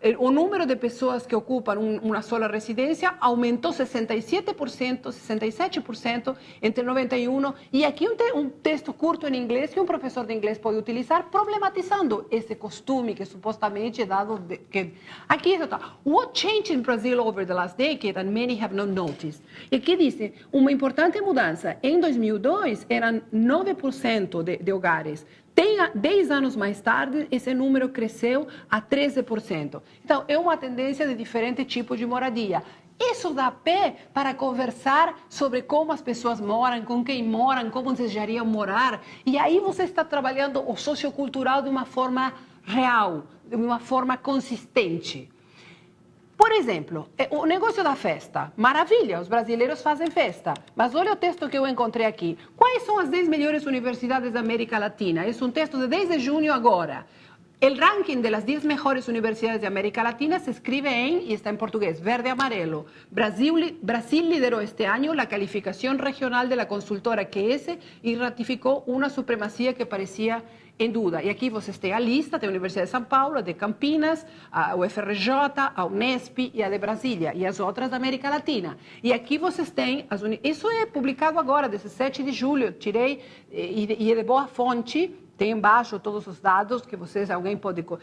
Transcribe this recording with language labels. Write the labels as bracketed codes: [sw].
[pt] O número de pessoas que ocupam uma sola residência aumentou 67% entre 91. E aqui um texto curto em inglês que um professor de inglês pode utilizar, problematizando esse costume que supostamente é dado... Aqui está. [en] What changed in Brazil over the last decade and many have not noticed? [pt] E aqui diz, uma importante mudança. Em 2002, eram 9% de hogares. 10 anos mais tarde, esse número cresceu a 13%. Então, é uma tendência de diferente tipo de moradia. Isso dá pé para conversar sobre como as pessoas moram, com quem moram, como desejariam morar. E aí você está trabalhando o sociocultural de uma forma real, de uma forma consistente. Por exemplo, o negócio da festa. Maravilha, os brasileiros fazem festa. Mas olha o texto que eu encontrei aqui. Quais são as 10 melhores universidades da América Latina? Esse é um texto de 10 de junho agora. [es] El ranking de las 10 mejores universidades de América Latina se escribe y está en portugués, verde-amarelo. Brasil lideró este año la calificación regional de la consultora QS y ratificó una supremacía que parecía [pt] em dúvida. E aqui vocês têm a lista da Universidade de São Paulo, a de Campinas, a UFRJ, a Unesp e a de Brasília, e as outras da América Latina. E aqui vocês têm, isso é publicado agora, 17 de julho, eu tirei, e é de boa fonte, tem embaixo todos os dados que alguém pode...